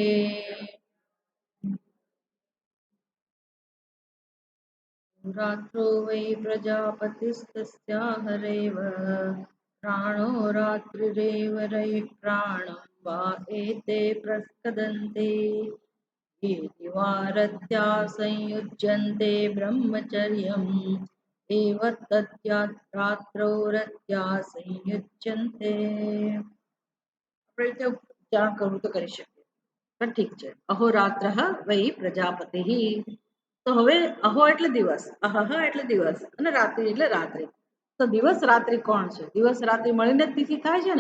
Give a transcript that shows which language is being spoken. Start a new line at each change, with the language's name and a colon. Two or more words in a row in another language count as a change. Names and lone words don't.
Sanskrit: रात्रो वै प्रजापतिस्तस्या हरेव प्राणो रात्रिरेव रैः प्राणं वा एते प्रस्कदन्ते ये दिवारत्या संयुज्यन्ते ब्रह्मचर्यम् एव तद्यात्रात्रौ रत्या संयुज्यन्ते.
Gujarati: આપણે રીતે ઉચ્ચારણ કરવું તો કરી શકીએ, પણ ઠીક છે.
Sanskrit: અહોરાત્ર વૈ પ્રજાપતિ.
Gujarati: તો હવે અહો એટલે દિવસ, અહહ એટલે દિવસ, અને રાત્રિ એટલે રાત્રિ. તો દિવસ રાત્રિ કોણ છે? દિવસ રાત્રિ મળીને જ તિથિ થાય છે ને.